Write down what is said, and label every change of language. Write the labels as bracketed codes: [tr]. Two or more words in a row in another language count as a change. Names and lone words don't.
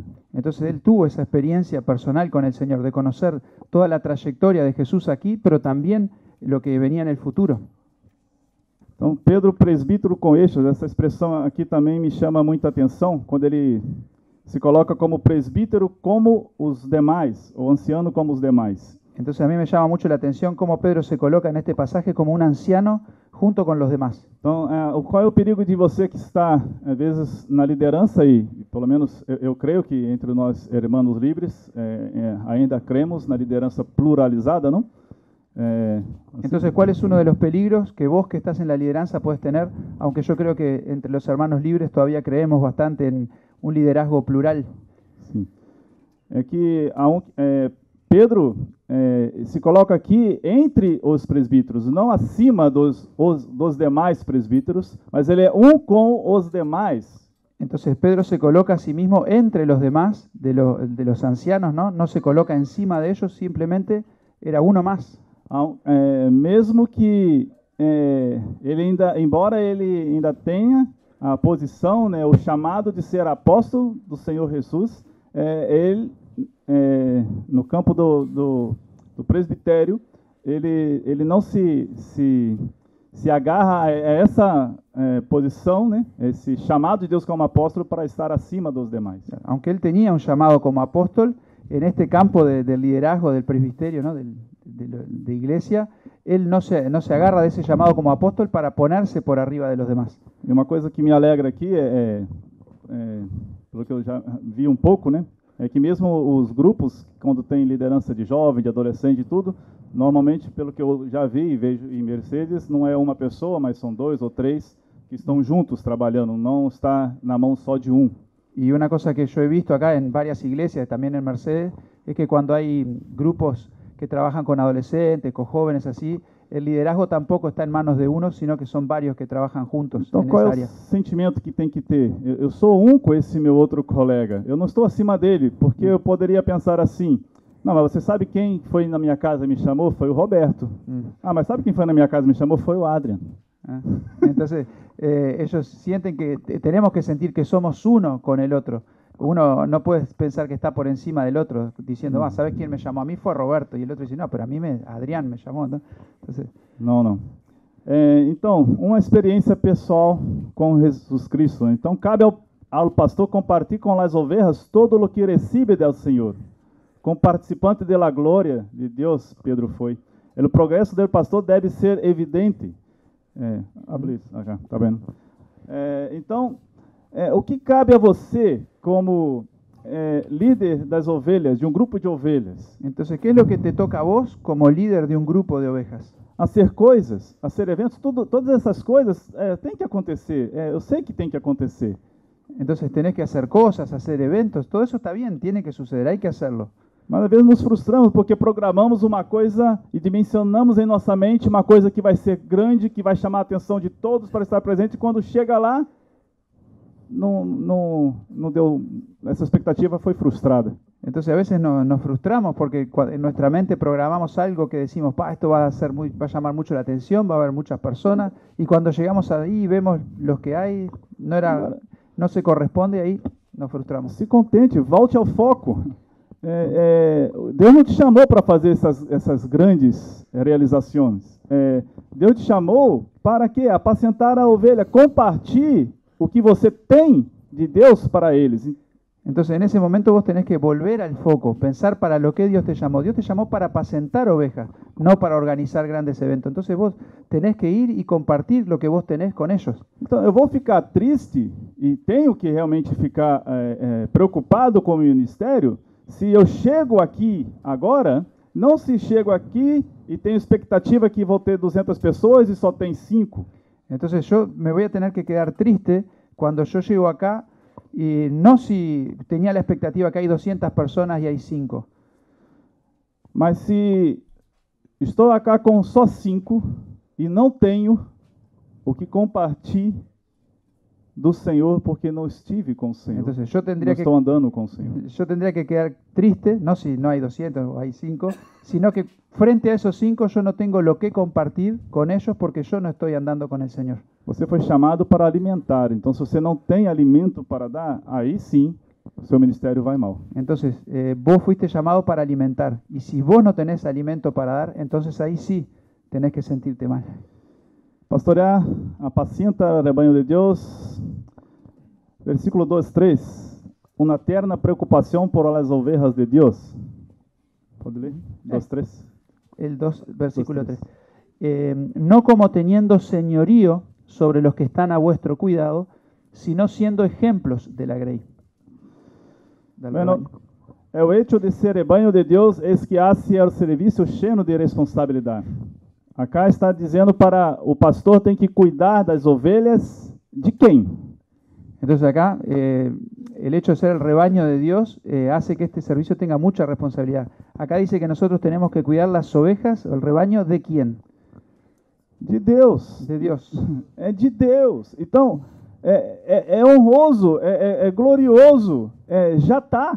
[es] Entonces él tuvo esa experiencia personal con el Señor, de conocer toda la trayectoria de Jesús aquí, pero también lo que venía en el futuro. [pt] Então, Pedro, presbítero com eixos, essa expressão aqui também me chama muita atenção, quando ele se coloca como presbítero como os demais, ou anciano como os demais. [es] Entonces a mí me llama mucho la atención cómo Pedro se coloca en este pasaje como un anciano junto con los demás. [pt] Então, qual é o perigo de você que está, às vezes, na liderança, e pelo menos eu creio que entre nós, hermanos livres, ainda cremos na liderança pluralizada, não? [es] Entonces, ¿cuál es uno de los peligros que vos que estás en la lideranza puedes tener? Aunque yo creo que entre los hermanos libres todavía creemos bastante en un liderazgo plural. [pt] Sim. É que Pedro se coloca aqui entre os presbíteros, não acima dos demais presbíteros, mas ele é com os demás. [es] Entonces Pedro se coloca a sí mismo entre los demás de los ancianos, ¿no? No se coloca encima de ellos, simplemente era uno más. [pt] Mesmo que embora ele ainda tenha a posição, né, o chamado de ser apóstolo do Senhor Jesus, ele no campo do presbitério, ele não se agarra a essa posição, né, esse chamado de Deus como apóstolo para estar acima dos demais. [es] Aunque él tenía un llamado como apóstol, en este campo del liderazgo del presbiterio, ¿no? de iglesia, él no se agarra de ese llamado como apóstol para ponerse por arriba de los demás. [pt] E uma coisa que me alegra aqui pelo que eu já vi um pouco, né, é que mesmo os grupos, quando tem liderança de jovem, de adolescente e tudo, normalmente, pelo que eu já vi e vejo em Mercedes, não é uma pessoa, mas são 2 ou 3 que estão juntos trabalhando, não está na mão só de um. [es] Y una cosa que yo he visto acá en varias iglesias, también en Mercedes, es que cuando hay grupos que trabajan con adolescentes, con jóvenes así, el liderazgo tampoco está en manos de uno, sino que son varios que trabajan juntos [pt] então, [es] en [pt] qual [es] esa [pt] é [es] área. [pt] o sentimento que tem que ter? Eu sou com esse meu outro colega, eu não estou acima dele, porque eu poderia pensar assim, não, mas você sabe quem foi na minha casa e me chamou? Foi o Roberto. Ah, mas sabe quem foi na minha casa e me chamou? Foi o Adrian. [es] Entonces, ellos sienten que tenemos que sentir que somos uno con el otro. Uno no puede pensar que está por encima del otro, diciendo, ¿sabes quién me llamó? A mí fue Roberto. Y el otro dice, no, pero a mí Adrián me llamó. Entonces, [pt] não. Então, uma experiência pessoal com Jesus Cristo. Então, cabe ao pastor compartilhar com as ovelhas todo o que recebe do Senhor. Como participante da glória de Deus, Pedro foi. O progresso do pastor deve ser evidente. Abre isso, tá vendo? Então, o que cabe a você como líder das ovelhas, de um grupo de ovelhas? [es] Entonces, ¿qué es lo que te toca a vos como líder de un grupo de ovejas? [pt] Hacer coisas, hacer eventos, todas essas coisas tem que acontecer. Eu sei que tem que acontecer. [es] Entonces tenés que hacer cosas, hacer eventos, todo eso está bien, tiene que suceder, hay que hacerlo. [pt] Mas às vezes nos frustramos porque programamos uma coisa e dimensionamos em nossa mente uma coisa que vai ser grande, que vai chamar a atenção de todos para estar presente, e quando chega lá, não deu, essa expectativa foi frustrada. [es] Entonces a veces nos frustramos porque en nuestra mente programamos algo que decimos, esto va a llamar mucho la atención, va a haber muchas personas, y cuando llegamos ahí y vemos los que hay, no se corresponde, ahí nos frustramos. [pt] Se contente, volte ao foco. Deus não te chamou para fazer essas grandes realizações. Deus te chamou para quê? Apacentar a ovelha, compartilhe o que você tem de Deus para eles. [es] Entonces en ese momento vos tenés que volver al foco, pensar para lo que Dios te llamó. Dios te llamó para apacentar ovejas, no para organizar grandes eventos. Entonces vos tenés que ir y compartir lo que vos tenés con ellos. [pt] Então eu vou ficar triste e tenho que realmente ficar preocupado com o ministério se eu chego aqui agora, não se chego aqui e tenho expectativa que vou ter 200 pessoas e só tem 5. [es] Entonces yo me voy a tener que quedar triste cuando yo llego acá y no si tenía la expectativa que hay 200 personas y hay 5. [pt] Mas se estou acá com só 5 e não tenho o que compartilhar do Senhor porque não estive com o Senhor. [es] Entonces yo [pt] não estou andando com o Senhor. [es] Yo tendría que quedar triste, no si no hay 200 o hay 5, sino que frente a esos 5 yo no tengo lo que compartir con ellos porque yo no estoy andando con el Señor. [pt] Você foi chamado para alimentar, então se você não tem alimento para dar, aí sim o seu ministério vai mal. [es] Entonces vos fuiste llamado para alimentar, y si vos no tenés alimento para dar, entonces ahí sí tenés que sentirte mal. [pt] Pastorear, apacenta o rebanho de Deus. Versículo 2:3. Uma terna preocupação [es] por las ovejas [pt] de Deus. Pode ler? 2:3. [es] El 2, versículo 3. No como teniendo señorío sobre los que están a vuestro cuidado, sino siendo ejemplos de la grey. [pt] Bueno, o hecho de ser rebanho de Deus é que hace o serviço cheio de responsabilidade. Acá está dizendo para o pastor tem que cuidar das ovelhas de quem? [es] Entonces acá el hecho de ser el rebaño de Dios hace que este servicio tenga mucha responsabilidad. Acá dice que nosotros tenemos que cuidar las ovejas, el rebaño de quién? [pt] De Deus. [es] De Dios. [pt] É de Deus. Então, é honroso, é glorioso, já está.